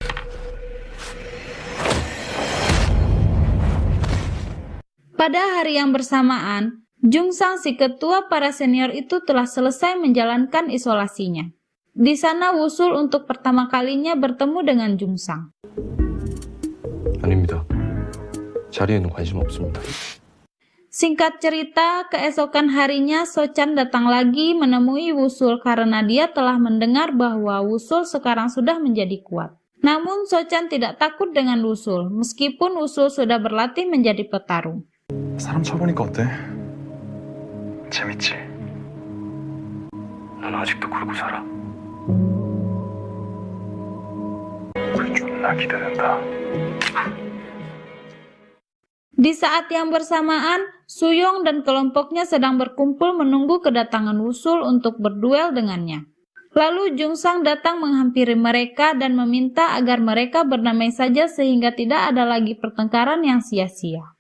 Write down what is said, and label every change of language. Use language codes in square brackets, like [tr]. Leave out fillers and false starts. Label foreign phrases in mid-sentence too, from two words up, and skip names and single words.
[id] Pada hari yang bersamaan, Jungsang si ketua para senior itu telah selesai menjalankan isolasinya. Di sana Wusul untuk pertama kalinya bertemu dengan Jungsang. [ko] 아닙니다. 자리에는 관심 없습니다. [id] Singkat cerita, keesokan harinya Sochan datang lagi menemui Wusul karena dia telah mendengar bahwa Wusul sekarang sudah menjadi kuat. Namun Sochan tidak takut dengan Wusul, meskipun Wusul sudah berlatih menjadi petarung. [ko] 사람 쳐보니까 어때? 재밌지? 넌 아직도 그러고 살아? 존나 기대된다. [id] Di saat yang bersamaan, Suyong dan kelompoknya sedang berkumpul menunggu kedatangan Wusul untuk berduel dengannya. Lalu Jungsang datang menghampiri mereka dan meminta agar mereka berdamai saja sehingga tidak ada lagi pertengkaran yang sia-sia.